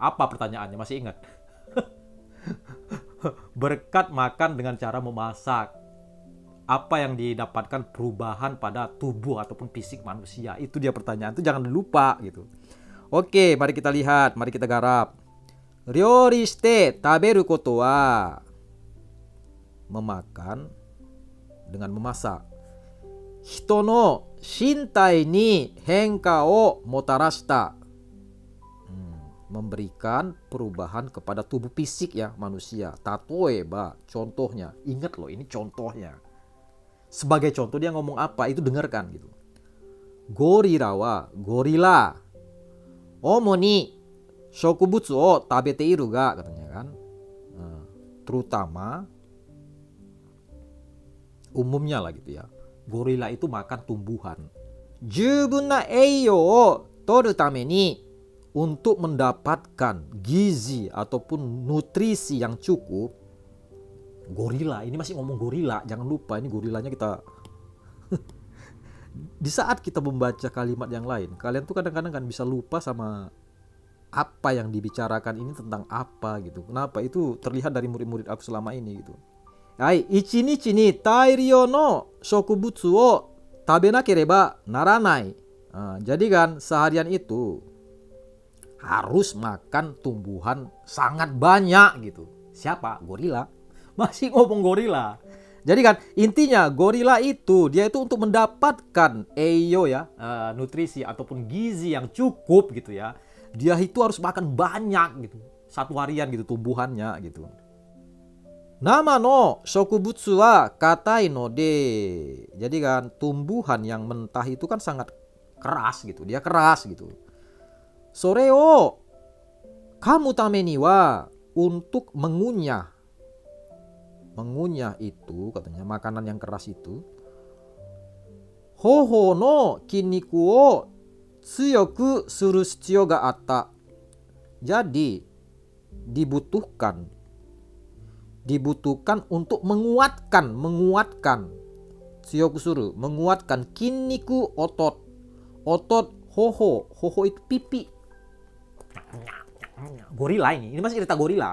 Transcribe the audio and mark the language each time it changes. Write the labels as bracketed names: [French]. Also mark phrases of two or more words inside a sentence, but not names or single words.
[Indonesian] Apa pertanyaannya? Masih ingat? Berkat makan dengan cara memasak. Apa yang didapatkan perubahan pada tubuh ataupun fisik manusia? Itu dia pertanyaan. Itu jangan lupa gitu. Oke, mari kita lihat. Mari kita garap. [Japanese] 料理して食べることは [Indonesian] memakan dengan memasak. [Japanese] 人の身体に変化をもたらした. [Indonesian] Memberikan perubahan kepada tubuh fisik ya manusia. Tatoeba, contohnya. Ingat loh, ini contohnya. Sebagai contoh dia ngomong apa, itu dengarkan gitu. [Japanese] ゴリラはゴリラ主に植物を食べているが, [Indonesian] katanya kan. Terutama umumnya lah gitu ya. Gorila itu makan tumbuhan. [Japanese] 十分な栄養を取るために, [Indonesian] untuk mendapatkan gizi ataupun nutrisi yang cukup. Gorila, ini masih ngomong gorila, jangan lupa ini gorilanya kita. Di saat kita membaca kalimat yang lain, kalian tuh kadang-kadang kan bisa lupa sama apa yang dibicarakan ini tentang apa gitu. Kenapa? Itu terlihat dari murid-murid aku selama ini gitu. [Japanese] はい、一日に大量の植物を食べなければならない. [Indonesian] Jadi kan seharian itu harus makan tumbuhan sangat banyak gitu. Siapa? Gorila. Masih ngomong gorila. Jadi kan intinya gorila itu dia itu untuk mendapatkan eiyo ya, nutrisi ataupun gizi yang cukup gitu ya. Dia itu harus makan banyak gitu. Satu harian gitu tumbuhannya gitu. [Japanese] 生の植物は硬いので. [Indonesian] Jadi kan tumbuhan yang mentah itu kan sangat keras gitu. Dia keras gitu. [Japanese] それを噛むためには, [Indonesian] untuk mengunyah. Mengunyah itu katanya makanan yang keras itu. [Japanese] 頬の筋肉を強くする必要があった. [Indonesian] Jadi dibutuhkan untuk menguatkan [Japanese] 強くする, [Indonesian] menguatkan kinniku, otot hoho itu pipi. Gorila ini masih cerita gorila.